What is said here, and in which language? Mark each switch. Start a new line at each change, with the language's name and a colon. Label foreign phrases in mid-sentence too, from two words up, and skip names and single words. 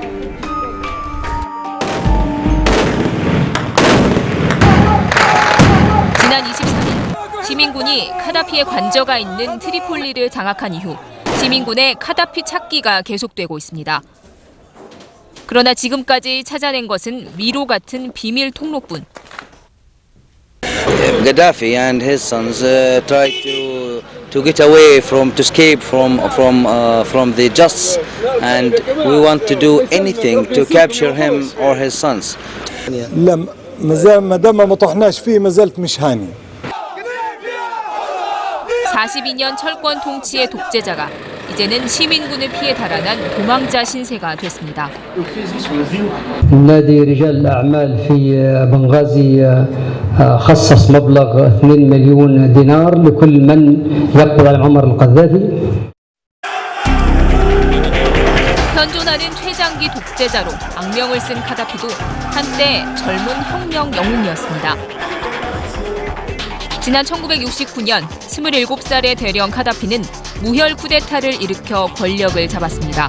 Korean: 지난 23일 시민군이 카다피의 관저가 있는 트리폴리를 장악한 이후 시민군의 카다피 찾기가 계속되고 있습니다. 그러나 지금까지 찾아낸 것은 미로 같은 비밀 통로뿐.
English: Gaddafi and his sons tried to get away to escape from the justice, and we want to do anything to capture him or his sons.
Arabic: ما دام ما طحناش فيه ما زالت مش هاني.
Korean: 42년 철권 통치의 독재자가 이제는 시민군을 피해 달아난 도망자 신세가 됐습니다.
Arabic: نادي رجال الأعمال في بنغازي خصص مبلغ 2 مليون دينار لكل من يقبض على معمر القذافي.
Korean: 현존하는 최장기 독재자로 악명을 쓴 카다피도 한때 젊은 혁명 영웅이었습니다. 지난 1969년 27살의 대령 카다피는 무혈 쿠데타를 일으켜 권력을 잡았습니다.